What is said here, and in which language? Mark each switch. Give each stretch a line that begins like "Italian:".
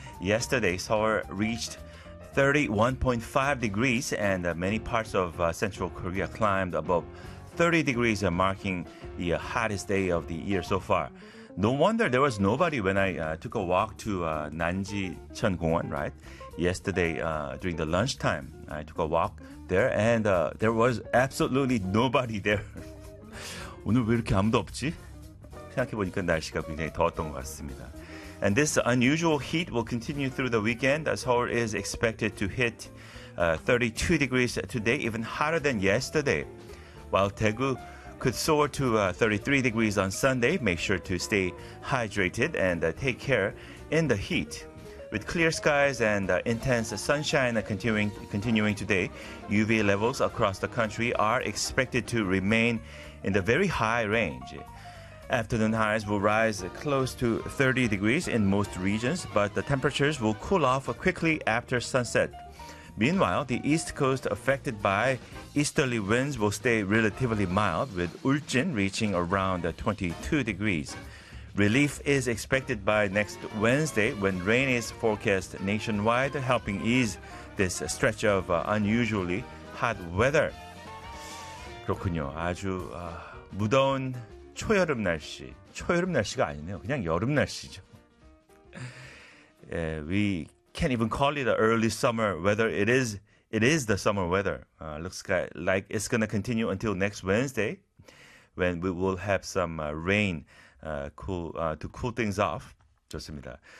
English: Yesterday, Seoul reached 31.5 degrees and many parts of Central Korea climbed above 30 degrees, marking the hottest day of the year so far. No wonder there was nobody when I took a walk to Nanji Chun Gongwon, right? Yesterday, during the lunchtime, I took a walk there and there was absolutely nobody there.
Korean: 오늘 왜 이렇게 아무도 없지? 생각해보니까 날씨가 굉장히 더웠던 것 같습니다.
English: And this unusual heat will continue through the weekend. Seoul is expected to hit 32 degrees today, even hotter than yesterday. While Daegu could soar to 33 degrees on Sunday, make sure to stay hydrated and take care in the heat. With clear skies and intense sunshine continuing today, UV levels across the country are expected to remain in the very high range. Afternoon highs will rise close to 30 degrees in most regions, but the temperatures will cool off quickly after sunset. Meanwhile, the east coast affected by easterly winds will stay relatively mild, with Uljin reaching around 22 degrees. Relief is expected by next Wednesday when rain is forecast nationwide, helping ease this stretch of unusually hot weather.
Korean: 그렇군요. 아주 무더운 초여름 날씨, 초여름 날씨가 아니네요. 그냥 여름 날씨죠.
English: Yeah, we can't even call it the early summer weather. It is the summer weather. Looks like it's going to continue until next Wednesday when we will have some rain to cool things off.
Korean: 좋습니다.